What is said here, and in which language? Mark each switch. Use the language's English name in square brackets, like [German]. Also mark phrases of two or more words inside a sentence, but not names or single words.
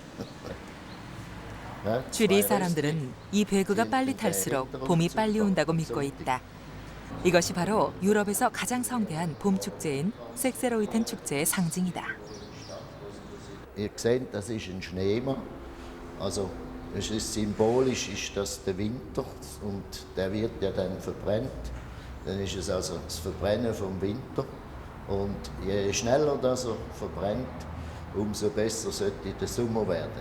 [Korean] 츄리히 사람들은 이 배그가 빨리 탈수록 봄이 빨리 온다고 믿고 있다. 이것이 바로 유럽에서 가장 성대한 봄 축제인 섹세로이텐 축제의 상징이다. [German] Ihr seht, das ist ein Schneemann. Also, es ist symbolisch, ist das der Winter und der wird ja dann verbrennt. Dann ist es also das Verbrennen vom Winter. Und je schneller das er verbrennt, umso besser sollte der Sommer werden.